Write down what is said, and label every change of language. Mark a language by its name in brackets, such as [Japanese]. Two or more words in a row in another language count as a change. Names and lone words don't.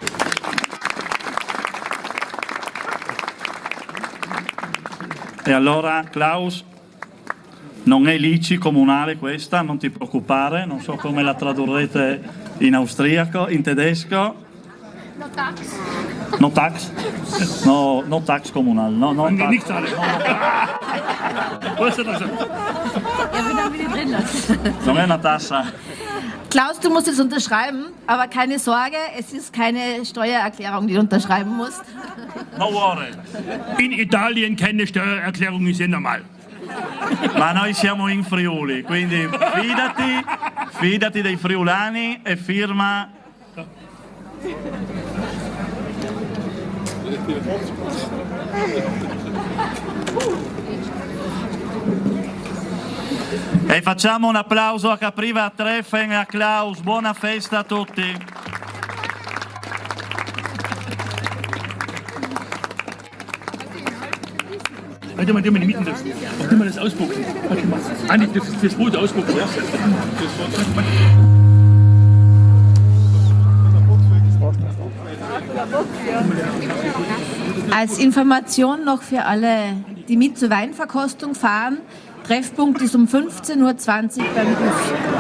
[Italian] E allora Klaus, non è l'ICI comunale questa, non ti preoccupare, non so come la tradurrete in austriaco, in tedesco. [English] No tax. No tax? No tax comunale. No tax. [German] Nicht alle. [Italian] Non è una tassa. [German] Klaus, du musst es unterschreiben, aber keine Sorge, es ist keine Steuererklärung, die du unterschreiben musst. [English] No worry. [German] In Italien keine Steuererklärung ist ja normal. [Italian] Ma noi siamo in Friuli, quindi fidati dei friulani e firma. E facciamo un applauso a Capriva, a Treffen e a Klaus. Buona festa a tutti. [German] Warte mal, die mieten das. Nimm mal das ausbuchen. Andi, das Boot ausbuchen, ja? Als Information noch für alle, die mit zur Weinverkostung fahren, Treffpunkt ist um 15:20 Uhr beim Busch.